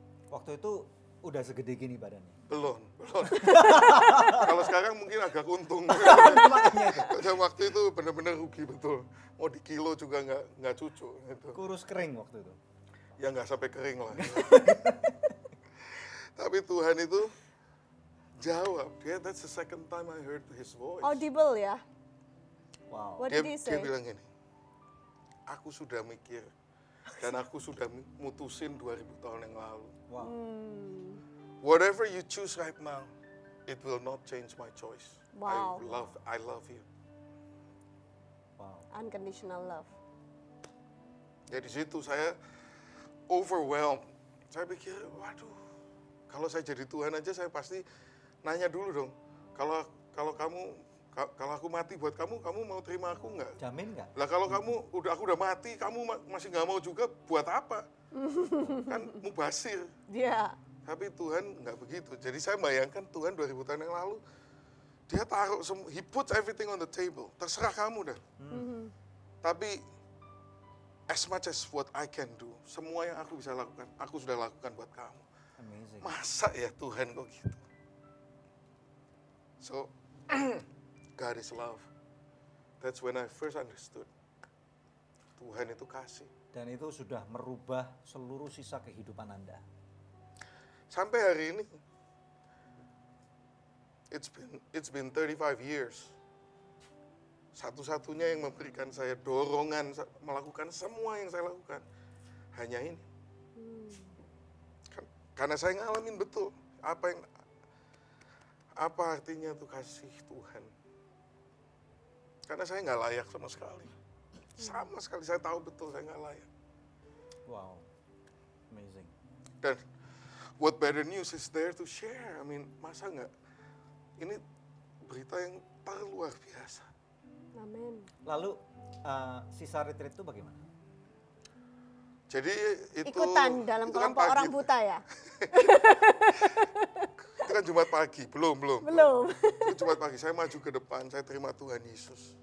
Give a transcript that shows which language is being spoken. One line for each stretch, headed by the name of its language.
Indonesian: Waktu itu udah segede gini badannya? Belum. Kalau sekarang mungkin agak untung. Pada waktu itu benar-benar rugi betul. Mau di kilo juga nggak cucu. Gitu. Kurus kering waktu itu? Ya nggak sampai kering lah. Tapi Tuhan itu jawab.
English: That's the second time I heard His voice. Audible ya? Wow. What did he say?
Indonesian: Dia bilang gini, aku sudah mikir dan aku sudah mutusin 2000 tahun yang lalu. Wow.
English: Whatever you choose right now, it will not change my choice. Wow. I love you. Wow. Unconditional love.
Indonesian: Ya di situ saya overwhelmed saya pikir, waduh, kalau saya jadi Tuhan aja saya pasti nanya dulu dong. Kalau aku mati buat kamu mau terima aku nggak? Jamin nggak? Lah kalau aku udah mati, kamu masih nggak mau juga, buat apa? Kan mubasir. Iya. Tapi Tuhan nggak begitu. Jadi saya bayangkan Tuhan 2000 tahun yang lalu, dia taruh,
English: he puts everything on the table.
Indonesian: Terserah kamu dah. Tapi
English: as much as what I can do,
Indonesian: semua yang aku bisa lakukan, aku sudah lakukan buat kamu.
English: Amazing.
Indonesian: Masa ya Tuhan kok gitu?
English: So, God is love. That's when I first understood.
Indonesian: Tuhan itu kasih. Dan itu sudah merubah seluruh sisa kehidupan Anda. Sampai hari ini,
English: it's been 35 years.
Indonesian: Satu-satunya yang memberikan saya dorongan melakukan semua yang saya lakukan hanya ini. Karena saya ngalamin betul apa artinya tuh kasih Tuhan. Karena saya nggak layak sama sekali. Sama sekali saya tahu betul saya nggak layak.
English: Wow, amazing. Dan what better news is there to share? I mean,
Indonesian: masa nggak? Ini berita yang terluar biasa. Amin. Lalu sisa retreat itu bagaimana? Jadi itu ikutan dalam kelompok orang buta ya? Itu kan Jumat pagi, belum. Itu Jumat pagi, saya maju ke depan, saya terima Tuhan Yesus.